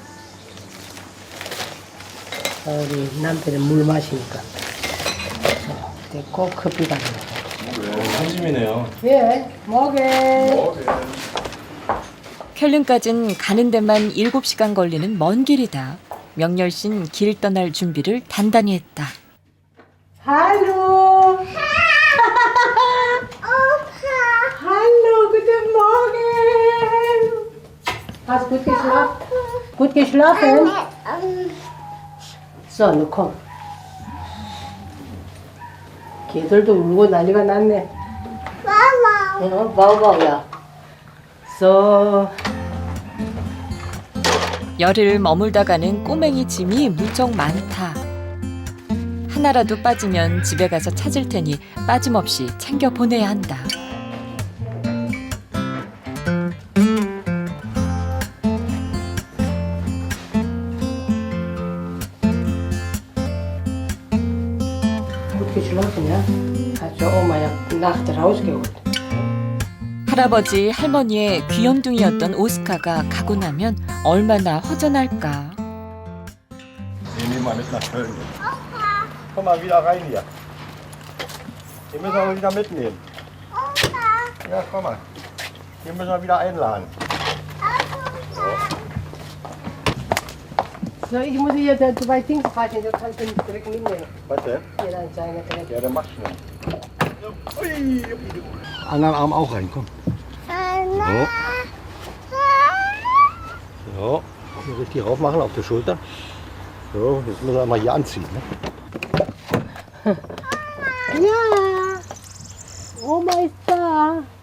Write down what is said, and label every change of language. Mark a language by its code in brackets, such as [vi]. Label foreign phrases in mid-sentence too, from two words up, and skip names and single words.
[ko] 우리 남편은 물 마시니까. 꼭 커피가 나요. 한심이네요. 예, 뭐게. 쾰른까진 가는 데만 7시간 걸리는 먼 길이다. 명렬씨는 길 떠날 준비를 단단히 했다. [de] Hallo. Hallo, guten Morgen. Hast du gut geschlafen? Gut geschlafen? So, nun komm. [ko] 개들도 울고 난리가 났네. 바우바우야. So. 열흘 머물다 가는 꼬맹이 짐이 무척 많다. 하나라도 빠지면 집에 가서 찾을 테니 빠짐없이 챙겨 보내야 한다. [de] Gut geschlafen, ja? Hat schon Oma ja Nacht rausgeholt. [ko] 할아버지, 할머니의 귀염둥이였던 오스카가 가고 나면 얼마나 허전할까. [de] Ich nehme mal mit nach Köln. Komm mal wieder rein hier. Den müssen wir wieder mitnehmen. Ja, komm mal. Den müssen wir wieder einladen. So, ich muss hier zwei Dinge fassen, du kannst den direkt mitnehmen. Was denn? Hier dann seine direkt. Ja, dann mach schnell. Anderen Arm auch rein, komm. So. So, hier richtig rauf machen auf die Schulter. So, jetzt müssen wir mal hier anziehen. Ne? Ja, Oma ist da.